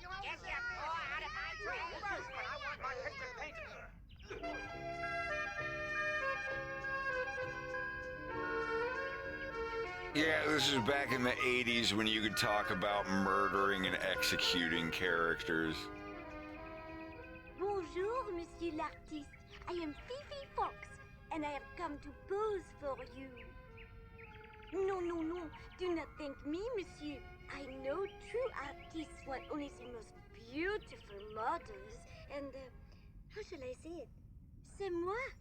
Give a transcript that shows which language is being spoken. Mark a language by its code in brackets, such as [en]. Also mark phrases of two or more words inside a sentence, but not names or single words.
[en] Get your paw out of my trash! First, but I want my picture painted. Yeah, this is back in the 80s when you could talk about murdering and executing characters. [fr] Bonjour, Monsieur l'artiste. [en] I am Fifi Fox, and I have come to pose for you. No, do not thank me, monsieur. I know true artists want only the most beautiful models, and, how shall I say it? [fr] C'est moi.